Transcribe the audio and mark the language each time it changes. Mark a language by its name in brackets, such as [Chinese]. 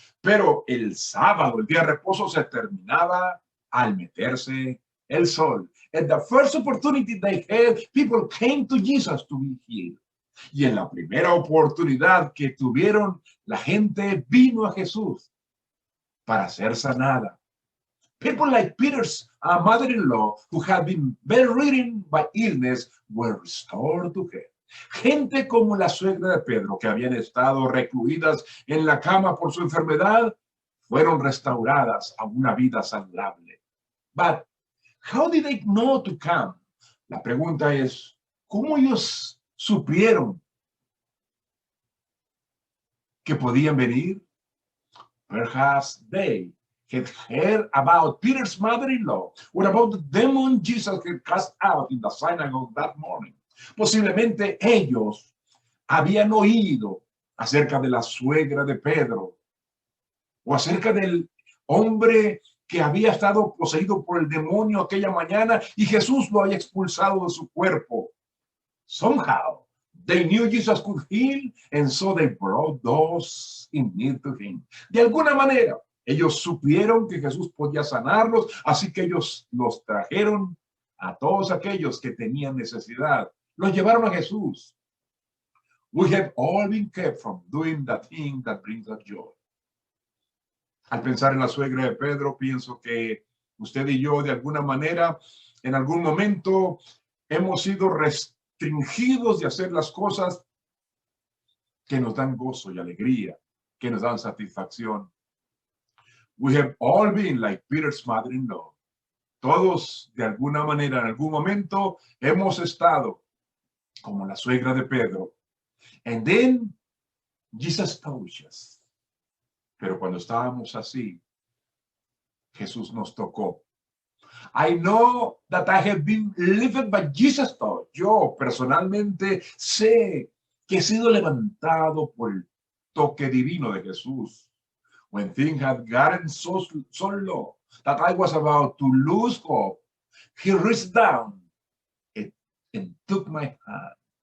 [Spanish] Pero el sábado, el día de reposo, se terminaba al meterse el sol. [English] At the first opportunity they had, people came to Jesus to be healed. [Spanish] Y en la primera oportunidad que tuvieron, la gente vino a Jesús para ser sanada. [English] People like Peter's mother-in-law, who had been bedridden by illness, were restored to her. [Spanish] Gente como la suegra de Pedro, que habían estado recluidas en la cama por su enfermedad, fueron restauradas a una vida saludable. [English] But how did they know to come? [Spanish] La pregunta es, ¿cómo ellos supieron que podían venir? [English] Perhaps they had heard about Peter's mother-in-law or about the demon Jesus had cast out in the synagogue that morning. [Spanish] Posiblemente ellos habían oído acerca de la suegra de Pedro o acerca del hombre que había estado poseído por el demonio aquella mañana y Jesús lo había expulsado de su cuerpo. [English] Somehow, they knew Jesus could heal, and so they brought those in need to him. [Spanish] De alguna manera, ellos supieron que Jesús podía sanarlos, así que ellos los trajeron a todos aquellos que tenían necesidad. Los llevaron a Jesús. [English] We have all been kept from doing the thing that brings us joy. [Spanish] Al pensar en la suegra de Pedro, pienso que usted y yo, de alguna manera, en algún momento, hemos sido restringidos de hacer las cosas que nos dan gozo y alegría, que nos dan satisfacción. [English] We have all been like Peter's mother-in-law. [Spanish] Todos, de alguna manera, en algún momento, hemos estado como la suegra de Pedro. [English] And then, Jesus touched us. [Spanish] Pero cuando estábamos así, Jesús nos tocó. [English] I know that I have been lifted by Jesus' touch. [Spanish] Yo personalmente sé que he sido levantado por el toque divino de Jesús. [English] When things had gotten so low that I was about to lose hope, he reached down and took my hand.